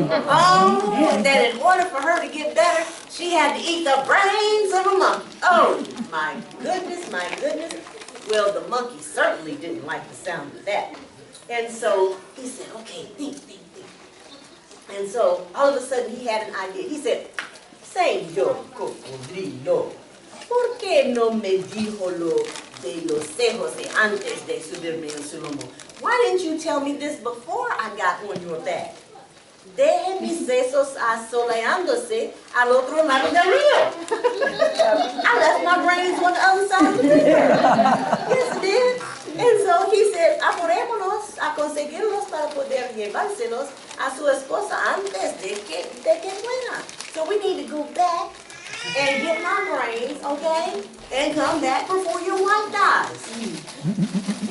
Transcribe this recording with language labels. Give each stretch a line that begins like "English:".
English: Oh, that in order for her to get better, she had to eat the brains of a monkey. Oh, my goodness, my goodness. Well, the monkey certainly didn't like the sound of that. And so he said, okay, think. And so all of a sudden he had an idea. He said,
Spanish: Señor Cocodrilo, ¿por qué no me dijo lo de los cejos de antes de subirme en su lomo?
English: Why didn't you tell me this before I got on your back?
Spanish: Deje mis sesos asoleándose al otro lado del río.
English: I left my brains on the other side of the river. Yes, I did. And so he said,
Spanish: apurémonos a conseguirlos para poder llevárselos a su esposa antes de que muera.
English: So we need to go back and get my brains, okay? And come back before your wife dies.